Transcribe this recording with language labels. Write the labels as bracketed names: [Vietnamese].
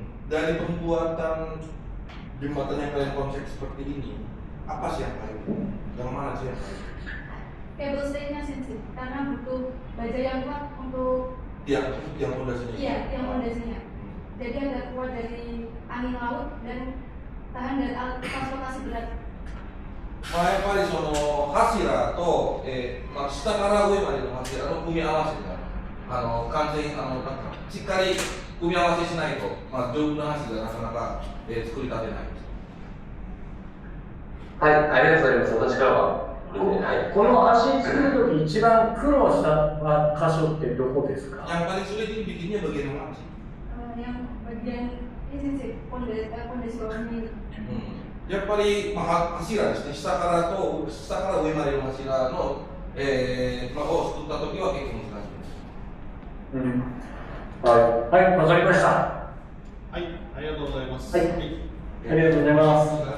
[Indonesian] Dari pembuatan jembatan yang kalian konsep seperti ini, apa sih yang mana sih yang paling? Cable stick-nya sensei, karena butuh baja yang kuat untuk yang fondasinya. Iya, yang fondasinya. Jadi agak kuat dari angin laut dan tahan dari transportasi berat. [Japanese] やっぱりその柱と、下から上までの柱の組み合わせが完全になんかしっかり組み合わせしないと、丈夫な橋がなかなか、作り立てないです。はい、ありがとうございます。私からは。この橋作るとき一番苦労した箇所ってどこですか？ [Indonesian] Yang paling sulit ini bikinnya bagian mana sih? Yang bagian ini sensei, fondasi bawahnya ini. [Japanese] やっぱり、柱ですね、下から上までの柱の、を作ったときは結構難しいです。はい、わかりました。はい、ありがとうございます。はい、ありがとうございます。